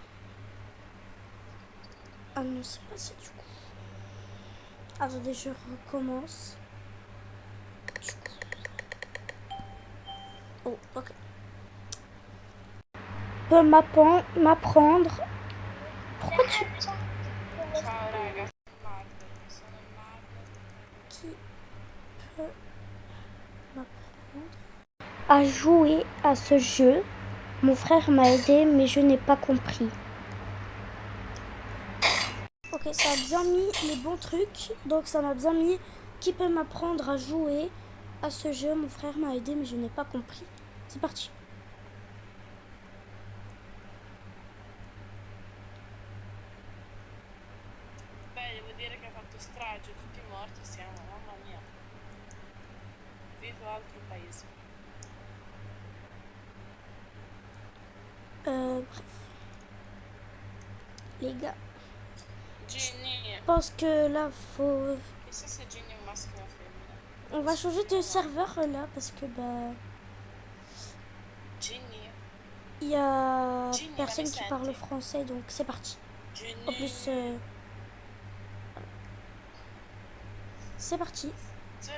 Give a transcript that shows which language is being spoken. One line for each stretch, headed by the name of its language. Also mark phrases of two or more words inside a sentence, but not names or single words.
French: Ah non, c'est pas ça du coup. Attendez, je recommence. Du coup. Oh, ok. peut m'apprendre? Pourquoi tu...
Italian: Ciao raga, sono Magda.
French: Qui peut m'apprendre à jouer à ce jeu? Mon frère m'a aidé, mais je n'ai pas compris. Ok, ça a bien mis les bons trucs. Donc ça m'a bien mis qui peut m'apprendre à jouer à ce jeu. Mon frère m'a aidé, mais je n'ai pas compris. C'est parti.
Italian: Beh, devo dire che ha fatto strage, tutti morti siamo, mamma mia. Vivo altro paese.
French: Bref. Les gars, Ginny, je pense que là, faut...
Italian: chissà se Ginny è un maschio o una femmina.
French: On va changer de serveur là, parce que bah... Ginny, Il y a Ginny, personne
Italian: ma mi
French: qui parle
Italian: senti?
French: français, donc c'est parti. Ginny. En plus, c'est parti.
Italian: Sì.